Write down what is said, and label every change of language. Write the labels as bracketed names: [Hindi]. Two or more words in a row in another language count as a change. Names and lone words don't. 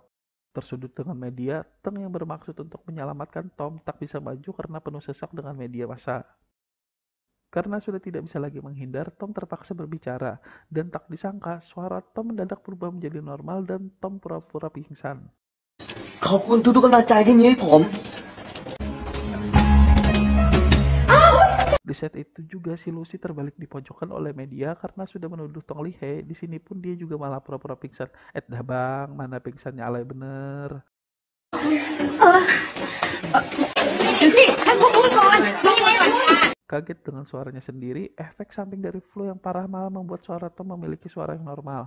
[Indonesian] Tersudut dengan media, Teng yang bermaksud untuk menyelamatkan Tom tak bisa maju karena penuh sesak dengan media massa. Karena sudah tidak bisa lagi menghindar, Tom terpaksa berbicara, dan tak disangka suara Tom mendadak berubah menjadi normal dan Tom pura-pura pingsan. [Thai] ขอบคุณทุกๆกำลังใจที่มีให้ผม [Indonesian] Di saat itu juga si Lucy terbalik dipojokkan oleh media karena sudah menuduh Tong Lihe. Di sini pun dia juga malah pura-pura pingsan. Dah bang, mana pingsannya alay bener. Kaget dengan suaranya sendiri, efek samping dari flu yang parah malah membuat suara Tom memiliki suara yang normal.